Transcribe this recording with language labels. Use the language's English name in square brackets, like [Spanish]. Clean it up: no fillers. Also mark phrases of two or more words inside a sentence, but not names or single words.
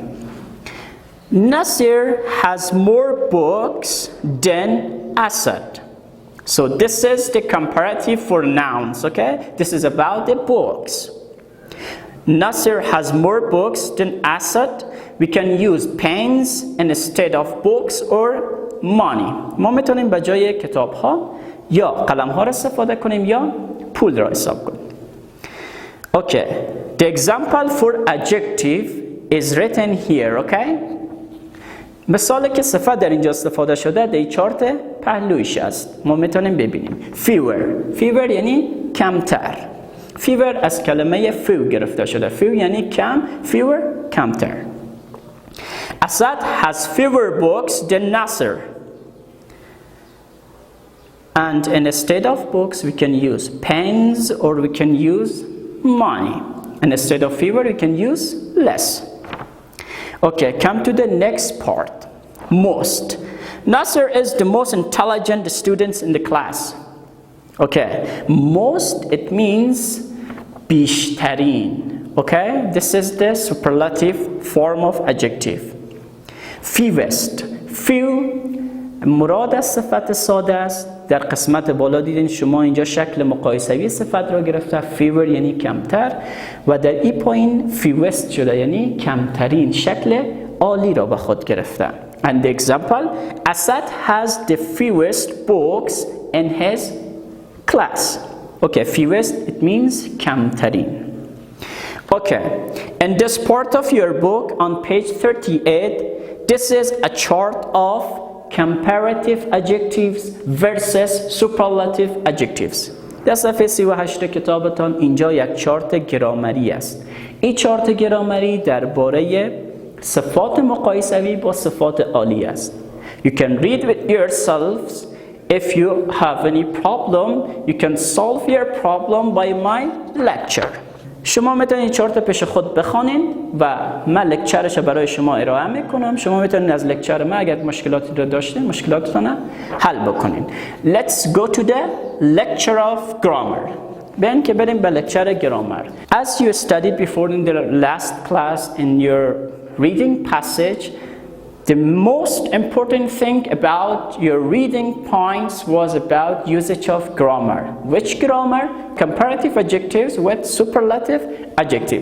[English] Nasir has more books than Asad. So this is the comparative for nouns, okay? This is about the books. Nasir has more books than Asad. We can use pens instead of books or money. [Persian] ما میتونیم به جای کتاب ها یا قلم ها را استفاده کنیم یا پول را حساب کنیم. [English] Okay, the example for adjective is written here, okay? [Persian] مثالی که صفت در اینجا استفاده شده در چارت پهلویش است. ما میتونیم ببینیم fewer یعنی کمتر. fewer از کلمه few گرفته شده. few یعنی کم، fewer کمتر. [English] Asad has fewer books than Nasser. And instead of books we can use pens or we can use money. And instead of fewer we can use less. Okay, come to the next part. Most. Nasser is the most intelligent student in the class. Okay, most it means بیشترین. Okay, this is the superlative form of adjective. Fewest. Few [Persian] مراد از صفت ساده است. در قسمت بالا دیدین شما اینجا شکل مقایسوی صفت را گرفته. fewer یعنی کمتر و در این پایین fewest شده یعنی کمترین، شکل عالی را به خود گرفته. [English] And the example, Asad has the fewest books in his class. Okay, fewest it means کمترین. Okay, in this part of your book on page 38, this is a chart of comparative adjectives versus superlative adjectives. [Persian] در صفحه 38 کتابتان اینجا یک چارت گرامری است. این چارت گرامری درباره صفات مقایسوی با صفات عالی است. [English] You can read with yourselves. If you have any problem, you can solve your problem by my lecture. [Persian] شما میتونید چارت پیش خود بخوانید و من لکچرش برای شما ارائه میکنم. شما میتونید از لکچر من اگر مشکلاتی رو داشتین مشکلاتتون حل بکنید. [English] Let's go to the lecture of grammar. [Persian] بیاین که بریم به لکچر گرامر. [English] As you studied before in the last class in your reading passage, The most important thing about your reading points was about usage of grammar. Which grammar? Comparative adjectives with superlative adjective.